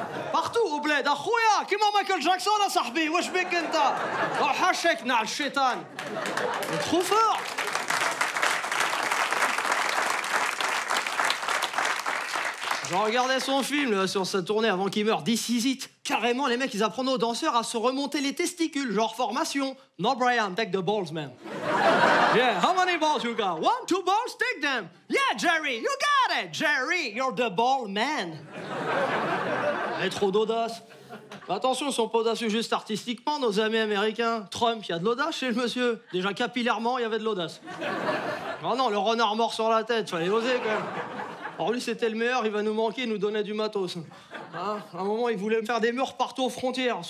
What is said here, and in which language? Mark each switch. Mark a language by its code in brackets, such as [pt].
[fr] Partout au bled, [ar] اخويا كيما Michael Jackson يا صاحبي واش بك انت؟ وحشك نع الشيطان. [fr] Trop fort. Je regardais son film là, sur sa tournée avant qu'il meure, This Is It. Carrément, les mecs, ils apprennent aux danseurs à se remonter les testicules, genre formation. [en] No, Brian, take the balls, man. Yeah, how many balls you got? 1, 2 balls, take them. Yeah, Jerry, you got it. Jerry, you're the ball man. [fr] Et trop d'audace. Attention, ils sont pas audacieux juste artistiquement, nos amis américains. Trump, il y a de l'audace chez le monsieur. Déjà, capillairement, il y avait de l'audace. Oh non, le renard mort sur la tête, fallait oser quand même. Alors lui, c'était le meilleur, il va nous manquer, il nous donnait du matos. Hein, à un moment, il voulait faire des murs partout aux frontières.